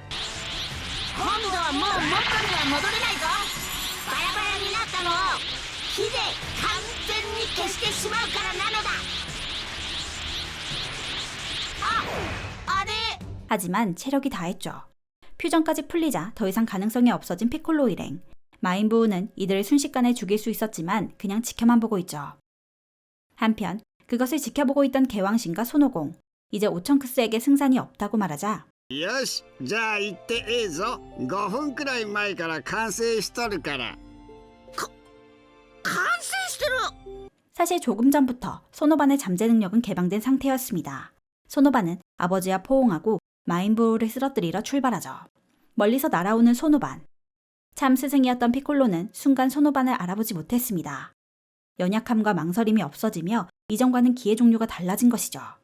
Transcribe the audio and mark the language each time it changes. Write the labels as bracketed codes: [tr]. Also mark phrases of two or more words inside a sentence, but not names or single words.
[ja] 今度はもう元には戻れないぞ。バラバラになったのを火で完全に消してしまうからなのだ。あれ。 [ko] 하지만 체력이 다했죠. 퓨전까지 풀리자 더 이상 가능성이 없어진 피콜로 일행. 마인부우는 이들을 순식간에 죽일 수 있었지만 그냥 지켜만 보고 있죠. 한편 그것을 지켜보고 있던 개왕신과 손오공. 이제 오천크스에게 승산이 없다고 말하자 [ja] よし、じゃあ行ってええぞ。5分くらい前から完成しとるから。完成してる。 [ko] 사실 조금 전부터 소노반의 잠재 능력은 개방된 상태였습니다. 소노반은 아버지와 포옹하고 마인부우를 쓰러뜨리러 출발하죠. 멀리서 날아오는 소노반. 참 스승이었던 피콜로는 순간 소노반을 알아보지 못했습니다. 연약함과 망설임이 없어지며 이전과는 기의 종류가 달라진 것이죠.